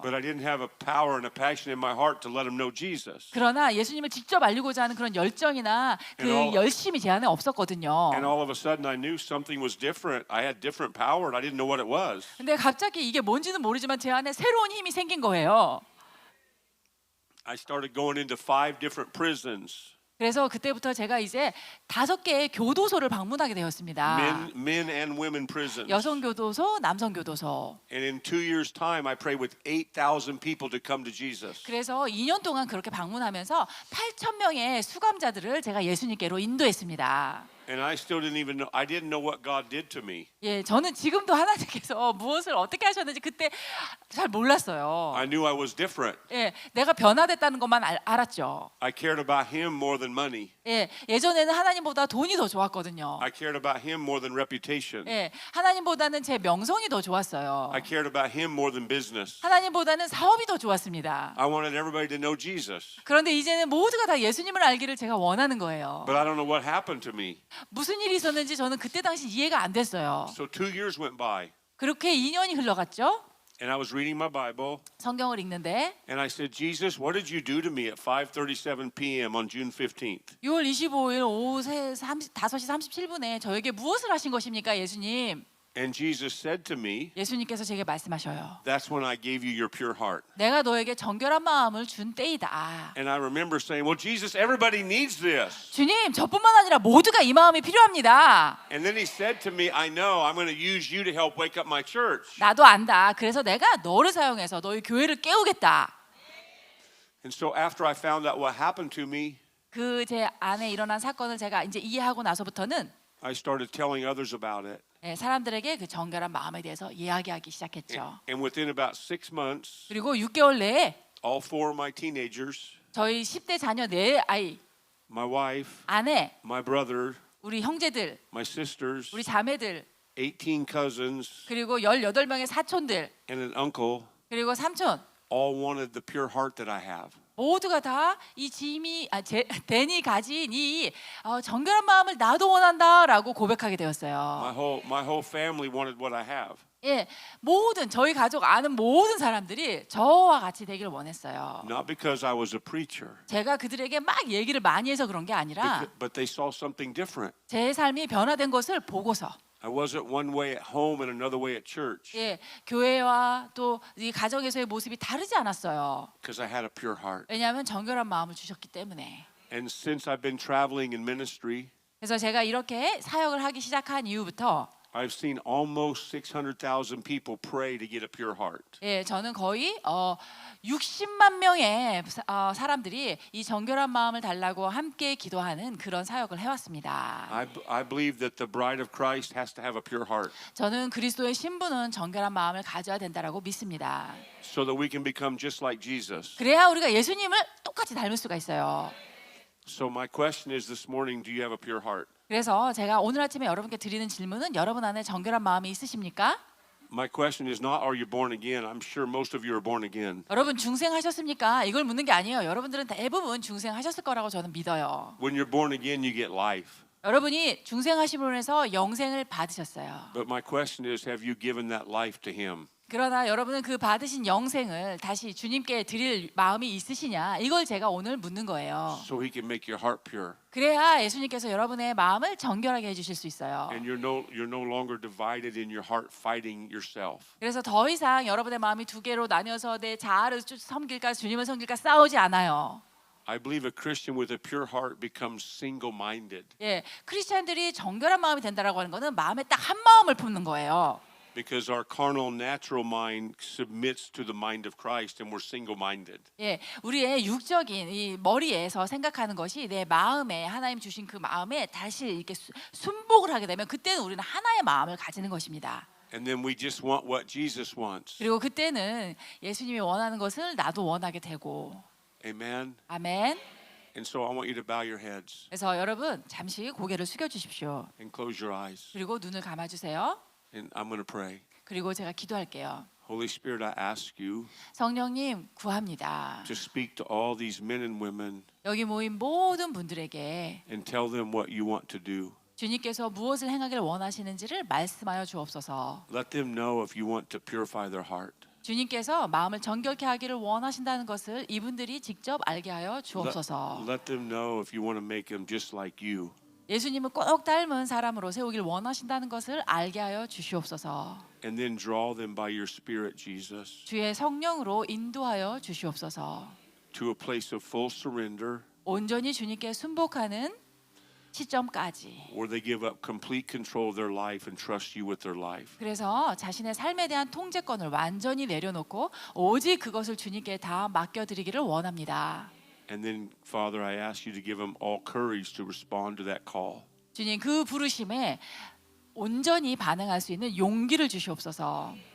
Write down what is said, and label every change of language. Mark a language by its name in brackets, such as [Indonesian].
[English] But I didn't have a power and a passion in my heart to let them know Jesus. [Korean] 그러나 예수님을 직접 알리고자 하는 그런 열정이나 그 열심이 제 안에 없었거든요. [English] And all of a sudden I knew something was different. I had different power and I didn't know what it was. [Korean] 근데 갑자기 이게 뭔지는 모르지만 제 안에 새로운 힘이 생긴 거예요. [English] I started going into 5 different prisons. [Korean] 그래서 그때부터 제가 이제 5개의 교도소를 방문하게 되었습니다. [English] Men and women prisons. [Korean] 여성 교도소, 남성 교도소. [English] And in 2 years' time, I prayed with 8,000 people to come to Jesus. [Korean] 그래서 2년 동안 그렇게 방문하면서 8,000명의 수감자들을 제가 예수님께로 인도했습니다. [English] And I still didn't even know. I didn't know what God did to me. [Korean] 예, 저는 지금도 하나님께서 무엇을 어떻게 하셨는지 그때 잘 몰랐어요. [English] I knew I was different. [Korean] 예, 내가 변화됐다는 것만 알았죠. [English] I cared about Him more than money. [Korean] 예, 예전에는 하나님보다 돈이 더 좋았거든요. [English] I cared about Him more than reputation. [Korean] 예, 하나님보다는 제 명성이 더 좋았어요. [English] I cared about Him more than business. [Korean] 하나님보다는 사업이 더 좋았습니다. [English] I wanted everybody to know Jesus. [Korean] 그런데 이제는 모두가 다 예수님을 알기를 제가 원하는 거예요. [English] But I don't know what happened to me. [Korean] 무슨 일이 있었는지 저는 그때 당시 이해가 안 됐어요. [English] So 2 years went by, [Korean] 그렇게 2년이 흘러갔죠. [English] and I was reading my Bible, [Korean] 성경을 읽는데 [English] and I said, Jesus, what did you do to me at 5:37 p.m. on June 15th? [Korean] 6월 25일 오후 5시 37분에 저에게 무엇을 하신 것입니까, 예수님? [English] And Jesus said to me, [Korean] 예수님께서 제게 말씀하셔요. [English] that's when I gave you your pure heart. [Korean] 내가 너에게 정결한 마음을 준 때이다. [English] And I remember saying, well, Jesus, everybody needs this. [Korean] 주님, 저뿐만 아니라 모두가 이 마음이 필요합니다. [English] And then he said to me, I know, I'm going to use you to help wake up my church. [Korean] 나도 안다. 그래서 내가 너를 사용해서 너희 교회를 깨우겠다. [English] And so after I found out what happened to me, [Korean] 그 제 안에 일어난 사건을 제가 이제 이해하고 나서부터는 [English] I started telling others about it. [Korean] 예, 사람들에게 그 정결한 마음에 대해서 이야기하기 시작했죠. [English] And within about 6 months, [Korean] 그리고 6개월 내에 [English] all 4 of my teenagers, [Korean] 저희 10대 자녀 4아이, [English] my wife, [Korean] 아내, [English] my brother, [Korean] 우리 형제들, [English] my sisters, [Korean] 우리 자매들, [English] 18 cousins, [Korean] 그리고 18명의 사촌들, [English] and an uncle [Korean] 그리고 삼촌 [English] all wanted the pure heart that I have. [Korean] 모두가 다 이 댄이 가진 이 정결한 마음을 나도 원한다라고 고백하게 되었어요. [English] My whole family wanted what I have. [Korean] 예, 모든 저희 가족 아는 모든 사람들이 저와 같이 되기를 원했어요. [English] Not because I was a preacher, [Korean] 제가 그들에게 막 얘기를 많이 해서 그런 게 아니라 [English] but they saw something different. [Korean] 제 삶이 변화된 것을 보고서 [English] I wasn't one way at home and another way at church [Korean] 예, 교회와 또 이 가정에서의 모습이 다르지 않았어요. [English] because I had a pure heart. [Korean] 왜냐하면 정결한 마음을 주셨기 때문에. [English] And since I've been traveling in ministry, [Korean] 그래서 제가 이렇게 사역을 하기 시작한 이후부터 [English] I've seen almost 600,000 people pray to get a pure heart. [Korean] 예, 저는 거의 60만 명의 사람들이 이 정결한 마음을 달라고 함께 기도하는 그런 사역을 해왔습니다. [English] I believe that the bride of Christ has to have a pure heart [Korean] 저는 그리스도의 신부는 정결한 마음을 가져야 된다라고 믿습니다. [English] so that we can become just like Jesus. [Korean] 그래야 우리가 예수님을 똑같이 닮을 수가 있어요. [English] So my question is this morning, do you have a pure heart? [Korean] 그래서 제가 오늘 아침에 여러분께 드리는 질문은 여러분 안에 정결한 마음이 있으십니까? [English] My question is not, are you born again? I'm sure most of you are born again. [Korean] 여러분 중생하셨습니까? 이걸 묻는 게 아니에요. 여러분들은 대부분 중생하셨을 거라고 저는 믿어요. [English] When you're born again, you get life. [Korean] 여러분이 중생하심으로 인해서 영생을 받으셨어요. [English] But my question is, have you given that life to Him? [Korean] 그러나 여러분은 그 받으신 영생을 다시 주님께 드릴 마음이 있으시냐? 이걸 제가 오늘 묻는 거예요. [English] So He can make your heart pure. [Korean] 그래야 예수님께서 여러분의 마음을 정결하게 해주실 수 있어요. [English] And you're no longer divided in your heart fighting yourself. [Korean] 그래서 더 이상 여러분의 마음이 두 개로 나뉘어서 내 자아를 섬길까 주님을 섬길까 싸우지 않아요. [English] I believe a Christian with a pure heart becomes single-minded [Korean] 예, 크리스찬들이 정결한 마음이 된다라고 하는 것은 마음에 딱 한 마음을 품는 거예요. [English] because our carnal natural mind submits to the mind of Christ and we're single-minded. [Korean] 예, 우리의 육적인 이 머리에서 생각하는 것이 내 마음에 하나님 주신 그 마음에 다시 이렇게 순복을 하게 되면 그때는 우리는 하나의 마음을 가지는 것입니다. [English] And then we just want what Jesus wants. [Korean] 그리고 그때는 예수님이 원하는 것을 나도 원하게 되고. [English] Amen. [Korean] 아멘. [English] And so I want you to bow your heads [Korean] 그래서 여러분 잠시 고개를 숙여 주십시오. [English] and close your eyes. [Korean] 그리고 눈을 감아 주세요. [English] And I'm going to pray. [Korean] 그리고 제가 기도할게요. [English] Holy Spirit, I ask you [Korean] 성령님 구합니다. [English] to speak to all these men and women [Korean] 여기 모인 모든 분들에게 [English] and tell them what you want to do. [Korean] 주님께서 무엇을 행하기를 원하시는지를 말씀하여 주옵소서. [English] Let them know if you want to purify their heart. [Korean] 주님께서 마음을 정결케 하기를 원하신다는 것을 이분들이 직접 알게 하여 주옵소서. [English] Let them know if you want to make them just like you. [Korean] 예수님을 꼭 닮은 사람으로 세우길 원하신다는 것을 알게 하여 주시옵소서. [English] And then draw them by your Spirit, Jesus, [Korean] 주의 성령으로 인도하여 주시옵소서. [English] to a place of full surrender [Korean] 온전히 주님께 순복하는 시점까지. [English] where they give up complete control of their life and trust you with their life. [Korean] 그래서 자신의 삶에 대한 통제권을 완전히 내려놓고 오직 그것을 주님께 다 맡겨드리기를 원합니다. [English] And then, Father, I ask you to give them all courage to respond to that call. [Korean] 주님 그 부르심에 온전히 반응할 수 있는 용기를 주시옵소서.